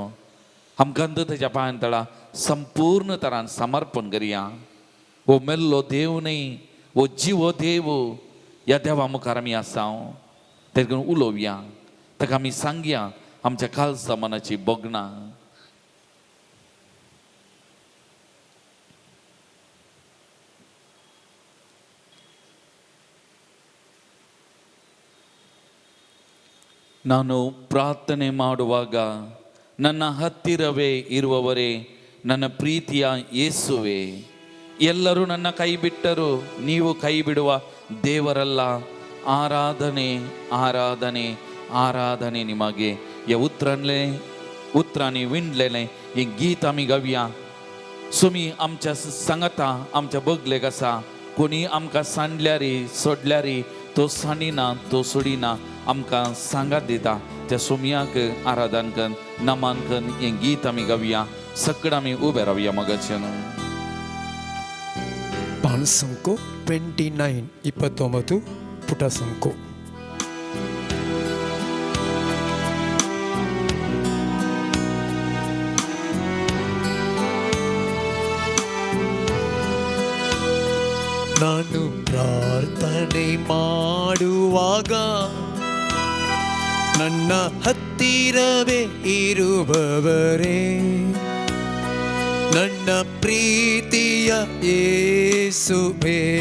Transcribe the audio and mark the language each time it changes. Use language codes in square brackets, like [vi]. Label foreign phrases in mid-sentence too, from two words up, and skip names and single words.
[kok] आमकां ताच्या पांयां तळा संपूर्ण तरान समर्पण करया. हो मेल्लो देव न्ही, हो जीव देव, ह्या देवा मुखार आमी आसां. ते लागून उलोवया, ताका आमी सांगया आमच्या काल जमानाची भोगणां. [kn] ನಾನು ಪ್ರಾರ್ಥನೆ ಮಾಡುವಾಗ ನನ್ನ ಹತ್ತಿರವೇ ಇರುವವರೇ, ನನ್ನ ಪ್ರೀತಿಯ ಯೇಸುವೆ, ಎಲ್ಲರೂ ನನ್ನ ಕೈ ಬಿಟ್ಟರು, ನೀವು ಕೈ ಬಿಡುವ ದೇವರಲ್ಲ. ಆರಾಧನೆ ಆರಾಧನೆ ಆರಾಧನೆ ನಿಮಗೆ. [kok] या उतरांनी विणलेले हे गीत आमी गावया. सुमी आमच्या सांगता, आमच्या बगलेक आसा, कोणी आमकां सांडल्यारी सोडल्यारी तो सांडिना, तो सोडिना, आमकां सांगात दिता. त्या सुमयाक आराधन कन, नमान कन हे गीत आमी गावया. सकड आमी उबे रावया मोगाचेनो. पान संको 29 29 [kn] ಪುಟ ಸಂಕೋ. ನಾನು ಪ್ರಾರ್ಥನೆ ಮಾಡುವಾಗ ನನ್ನ ಹತ್ತಿರವೇ ಇರುವವರೇ, ನನ್ನ ಪ್ರೀತಿಯ ಯೇಸುವೇ.